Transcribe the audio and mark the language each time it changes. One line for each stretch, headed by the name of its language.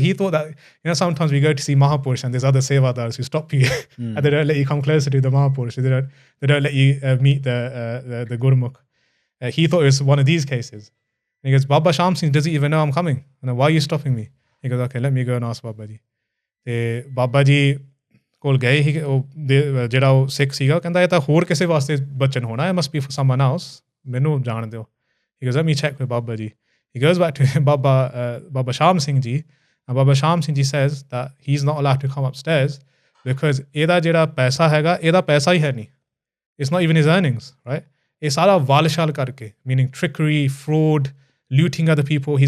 English: He thought that, sometimes we go to see Mahapurush and there's other sevadars who stop you and they don't let you come closer to the Mahapurush. They don't let you meet the Gurmukh. He thought it was one of these cases. And he goes, Baba Shaam Singh doesn't even know I'm coming. And why are you stopping me? He goes, okay, let me go and ask Baba Ji.
Punjabi: Baba Ji ਕੋਲ ਗਏ ਹੀ, ਜਿਹੜਾ ਉਹ ਸਿੱਖ ਸੀਗਾ, ਕਹਿੰਦਾ ਇਹ ਤਾਂ ਹੋਰ ਕਿਸੇ ਵਾਸਤੇ ਬਚਨ ਹੋਣਾ, it must be for someone else. ਮੈਨੂੰ ਜਾਣ ਦਿਓ.
English: He goes, let me check with Baba Ji. He goes back to Baba Shaam Singh Ji, and Baba Shaam Singh Ji says that he's not allowed to come upstairs because ਇਹਦਾ ਜਿਹੜਾ ਪੈਸਾ ਹੈਗਾ, ਇਹਦਾ ਪੈਸਾ ਹੀ ਹੈ ਨਹੀਂ. It's not even his earnings, right? ਇਹ ਸਾਰਾ ਵਾਲਸ਼ਾਲ ਕਰਕੇ, meaning trickery, fraud, looting other people.